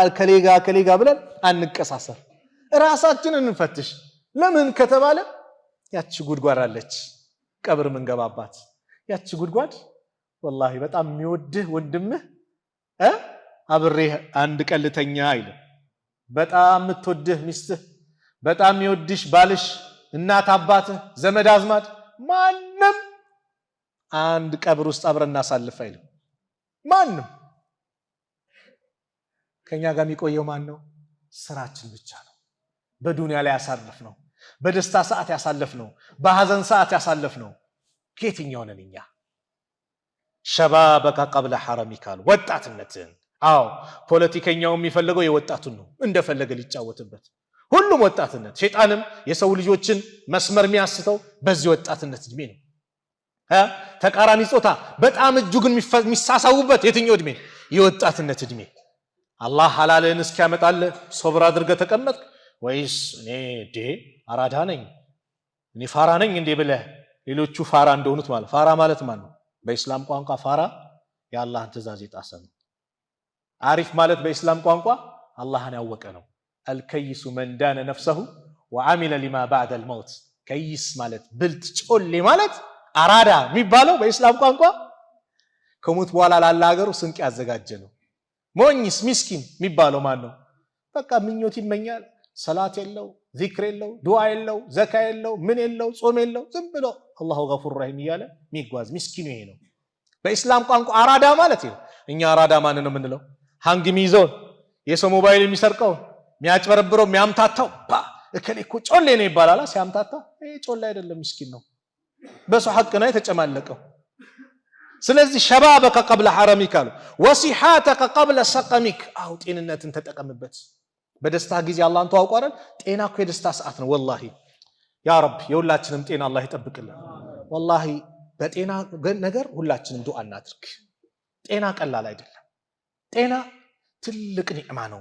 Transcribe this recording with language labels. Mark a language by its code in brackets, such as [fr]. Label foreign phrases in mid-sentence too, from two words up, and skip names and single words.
[am] ከሌጋ ብለን አንቀሳሰር። ራሳችንን እንፈትሽ። ለምን ከተባለ ያቺ ጉድጓድ አለች ቀብር ምንገባባት ያቺ ጉድጓድ والله በጣም የሚወድህ ወንድምህ አብሬህ አንድ ቀልተኛ አይል በጣም የምትወድህ ሚስትህ በጣም የሚወድሽ ባልሽ እናት አባትህ ዘመድ አዝማድ ማንንም አንድ ቀብር ውስጥ አብረን እናሳልፍ አይል ማንንም ከኛ ጋር የሚቆየው ማን ነው ስራችን ብቻ ነው በዱንያ ላይ ያሳልፍነው በደስታ ሰዓት ያሳልፍነው በሐዘን ሰዓት ያሳልፍነው ከየትኛው ነን እኛ [ar] شبابك قبل حرمك [am] ወጣትነትን አዎ ፖለቲከኛው የሚፈልገው የወጣቱን ነው እንደፈለገ ሊጫወትበት ሁሉም ወጣትነት ሸይጣንም የሰው ልጆችን መስመር የሚያስተው በዚህ ወጣትነት እድሜ ነው ተቃራኒ ጾታ በጣም እጅጉን የሚሳሳውበት የትኛው እድሜ የወጣትነት እድሜ አላህ ሐላልን እስኪያመጣል ሶብር አድርገህ ተቀመጥ ወይስ እኔ አራዳ ነኝ እኔ ፋራ ነኝ እንዴ ብለህ ሌሎቹ ፋራ እንደሆኑት ማለት ፋራ ማለት ማን ነው በእስላም ቋንቋ ፋራ የአላህን ትእዛዝ የጣሰ ነው አሪፍ ማለት በእስላም ቋንቋ አላህን ያወቀ ነው [ar] الكيس من دان نفسه وعمل لما بعد الموت [am] كيس ማለት ብልጥ ጮሌ ማለት አራዳ የሚባለው በእስላም ቋንቋ ከሞት በኋላ ላለ ሀገሩ ስንቅ ያዘጋጀ ነው ሞኝስ ምስኪን የሚባለው ማን ነው በቃ ምኞት ይመኛል ሰላት የለው ዚክር የለው ዱዓ የለው ዘካ የለው ምን የለው ጾም የለው ዝም ብሎ [ar] الله غفور رحيم [am] ይያለ ሚጓዝ ምስኪኑ ይሄ ነው በእስላም ቋንቋ አራዳ ማለት ነው እኛ አራዳ ማን ነው ምንለው ሃንግ ሚዞን የሰው ሞባይል የሚሰርቀው የሚያጭበረብረው የሚያምታታው እከሌኮ ጮሌ ነው ይባላል ሲያምታታ ይሄ ጮሌ አይደለም ምስኪን ነው በሰው ሐቅ ነው የተጨማለቀው ስለዚህ [ar] شبابك قبل حرمك وصحتك قبل سقمك [am] አው ጤንነትን ተጠቀምበት በደስታ ጊዜ አላህን ተዋውቁ አይደል ጤና እኮ የደስታ ሰዓት ነው والله [ar] يا رب [am] የሁላችንም ጤና አላህ ይጠብቅልን والله በጤና ነገር ሁላችንም ዱዓ እናድርግ ጤና ቀላል አይደለም ጤና ትልቅ ኒዕማ ነው